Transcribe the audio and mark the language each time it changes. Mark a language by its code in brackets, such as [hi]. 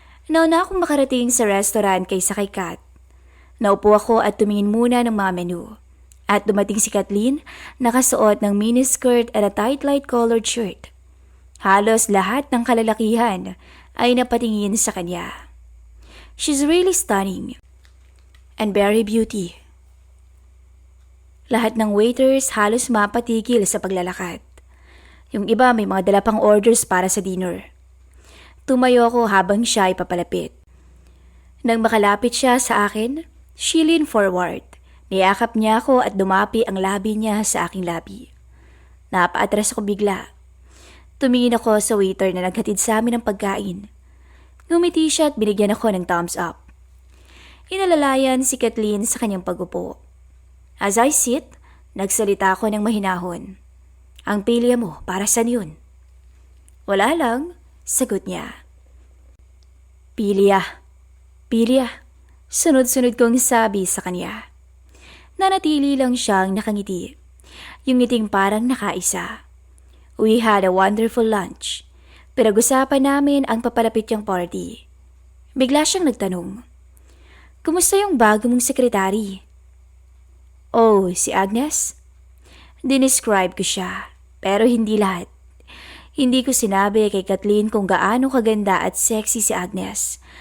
[tl] Nauna akong makarating sa restaurant kaysa kay Kat. Naupo ako at tumingin muna ng mga menu. At dumating si Kathleen, nakasuot ng miniskirt at [en] a tight light colored shirt. [tl] Halos lahat ng kalalakihan ay napatingin sa kanya. [en] She's really stunning and very beauty. [tl] Lahat ng waiters halos mapatigil sa paglalakad. Yung iba may mga dala pang orders para sa dinner. Tumayo ako habang siya ay papalapit. Nang makalapit siya sa akin, [en] she leaned forward. [tl] Niyakap niya ako at dumapi ang labi niya sa aking labi. Napaatras ako bigla. Tumingin ako sa waiter na naghatid sa amin ng pagkain. Ngumiti siya at binigyan ako ng thumbs up. Inalalayan si Kathleen sa kanyang pagupo. [en] As I sit, [tl] nagsalita ako ng mahinahon. Ang pilya mo, para saan yun? Wala lang, sagot niya. Pilya. Pilya. Sunod-sunod kong sabi sa kanya. Nanatili lang siyang nakangiti. Yung ngiting parang nakaisa. [en] We had a wonderful lunch. [tl] Pinag-usapan namin ang papalapit niyang party. Bigla siyang nagtanong. Kumusta yung bago mong sekretary? Oh, si Agnes? Dinescribe ko siya, pero hindi lahat. Hindi ko sinabi kay Kathleen kung gaano kaganda at sexy si Agnes.